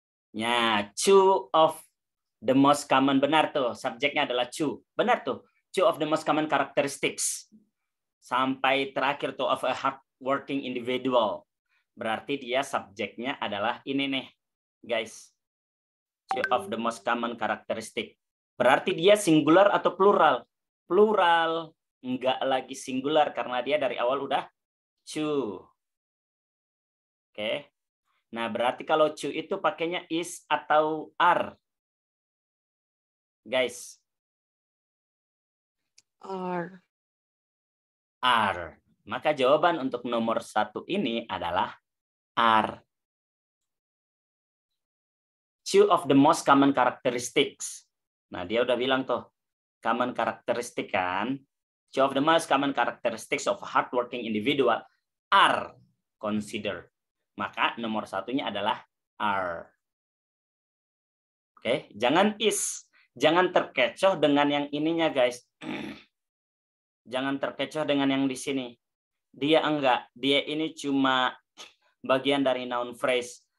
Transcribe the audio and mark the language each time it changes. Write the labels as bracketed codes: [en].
[en] Ya, two of the most common. [id] Benar tuh. Subjeknya adalah [en] two. [id] Benar tuh. [en] Two of the most common characteristics. [id] Sampai terakhir tuh [en] of a hardworking individual. [id] Berarti dia subjeknya adalah ini nih, guys. [en] Two of the most common characteristic. [id] Berarti dia singular atau plural? Plural. Enggak lagi singular karena dia dari awal udah two. Oke. Nah, berarti kalau two itu pakainya is atau are? Guys. [en] Are. Are. [id] Maka jawaban untuk nomor satu ini adalah are. [en] Two of the most common characteristics. [id] Nah, dia udah bilang tuh, [en] common characteristic kan. Two of the most common characteristics of a hardworking individual are considered. [id] Maka nomor satunya adalah are. Oke, jangan is. Jangan terkecoh dengan yang ininya, guys. Jangan terkecoh dengan yang di sini. Dia enggak. Dia ini cuma bagian dari noun phrase.